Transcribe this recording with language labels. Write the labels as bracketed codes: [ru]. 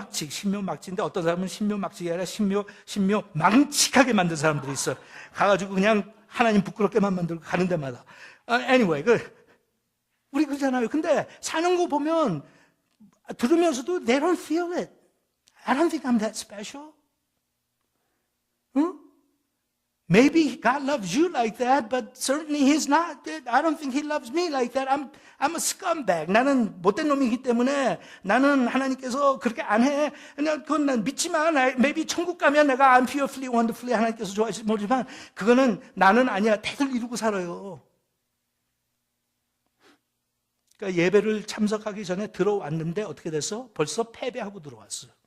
[ko] 신묘막측인데 어떤 사람은 신묘막측이 아니라 신묘망측하게 만든 사람들이 있어. 가가지고 그냥 하나님 부끄럽게만 만들고 가는 데마다. Anyway, 우리 그러잖아요. 근데 사는 거 보면 들으면서도 [en] they don't feel it. I don't think I'm that special. 응? Maybe God loves you like that, but certainly He's not. I don't think He loves me like that. I'm a scumbag. [ko] 나는 못된 놈이기 때문에 나는 하나님께서 그렇게 안 해. 그냥 그건 난 믿지만 maybe 천국 가면 내가 [en] I'm fearfully, wonderfully [ko] 하나님께서 좋아하실지 모르지만 그거는 나는 아니야. 태들 이루고 살아요. 그러니까 예배를 참석하기 전에 들어왔는데 어떻게 됐어? 벌써 패배하고 들어왔어.